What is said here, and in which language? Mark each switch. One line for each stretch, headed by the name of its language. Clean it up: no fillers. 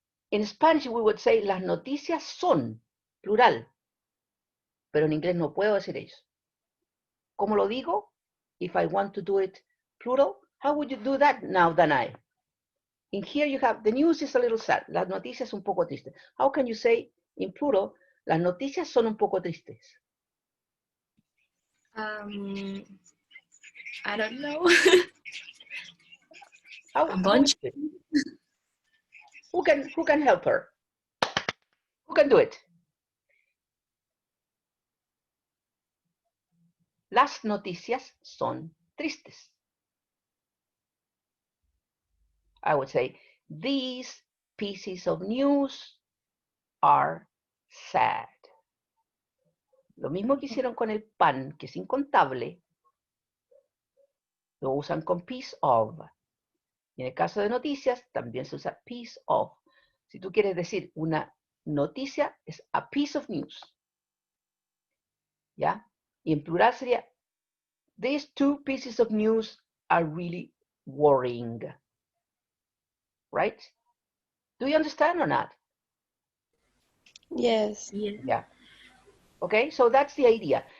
English: In Spanish, we would say
Spanish: las noticias son, plural, pero en inglés no puedo decir eso. ¿Cómo lo digo?
English: If I want to do it plural, how would you do that now, Danai? In here you have, the news is a little sad,
Spanish: las noticias un poco tristes.
English: How can you say in plural,
Spanish: las noticias son un poco tristes?
English: I don't know. A bunch. Who can help her? Who can do it?
Spanish: Las noticias son tristes.
English: I would say, these pieces of news are sad.
Spanish: Lo mismo que hicieron con el pan, que es incontable, lo usan con piece of. Y en el caso de noticias, también se usa piece of. Si tú quieres decir una noticia, es
English: a piece of news.
Spanish: ¿Ya? Y en plural sería,
English: these two pieces of news are really worrying. Right? Do you understand or not? Yes. Yeah. Yeah. Okay, so that's the idea.